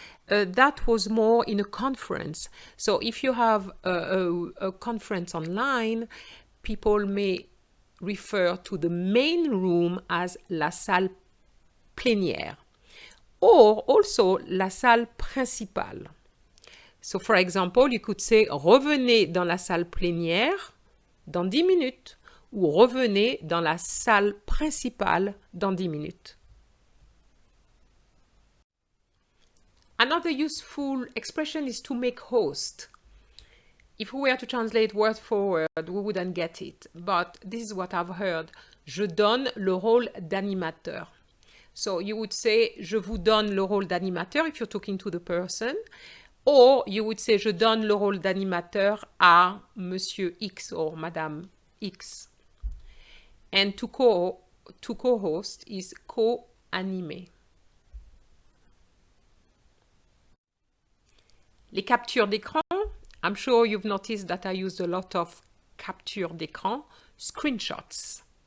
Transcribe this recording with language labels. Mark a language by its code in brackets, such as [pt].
[en] that was more in a conference. So if you have a conference online, people may refer to the main room as [fr] la salle plénière, [en] or also [fr] la salle principale. [en] So for example, you could say [fr] revenez dans la salle plénière dans 10 minutes, ou revenez dans la salle principale dans 10 minutes. [en] Another useful expression is to make host. If we were to translate word for word, we wouldn't get it. But this is what I've heard. [fr] Je donne le rôle d'animateur. [en] So you would say, je vous donne le rôle d'animateur if you're talking to the person. Or you would say, [fr] je donne le rôle d'animateur à Monsieur X or Madame X. [en] And to co-host is co-animer. [fr] Les captures d'écran. [en] I'm sure you've noticed that I used a lot of capture d'écran, screenshots.